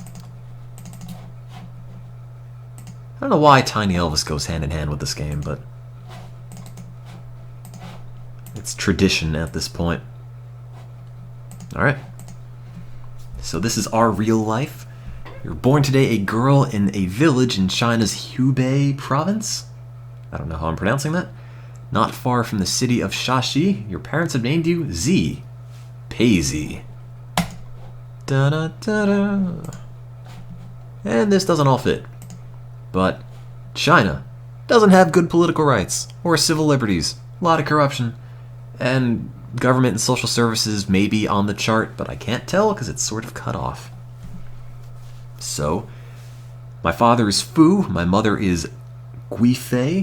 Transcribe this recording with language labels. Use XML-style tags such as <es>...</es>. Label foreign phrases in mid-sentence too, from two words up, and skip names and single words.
<en>I don't know why Tiny Elvis goes hand in hand with this game, but it's tradition at this point. Alright. So this is our real life. You were born today a girl in a village in China's Hubei province. I don't know how I'm pronouncing that. Not far from the city of Shashi. Your parents have named you Z. Paisy. Da-da-da-da. And this doesn't all fit. But China doesn't have good political rights or civil liberties. A lot of corruption. And government and social services may be on the chart, but I can't tell because it's sort of cut off. So, my father is Fu, my mother is Guifei.</en>